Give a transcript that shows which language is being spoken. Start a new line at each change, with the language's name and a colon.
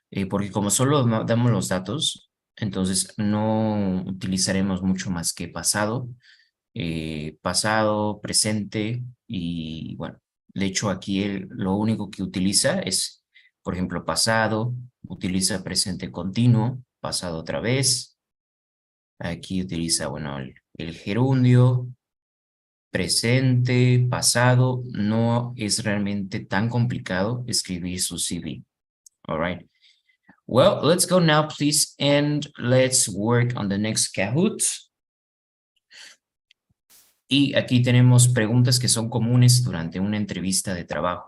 Spanish: Porque como solo damos los datos, entonces no utilizaremos mucho más que pasado, pasado, presente y, bueno, de hecho aquí lo único que utiliza es, por ejemplo, pasado, utiliza presente continuo, pasado otra vez. Aquí utiliza, bueno, el gerundio, presente, pasado. No es realmente tan complicado escribir su CV.
English: All right. Well, let's go now, please, and let's work on the next Kahoot.
Spanish: Y aquí tenemos preguntas que son comunes durante una entrevista de trabajo.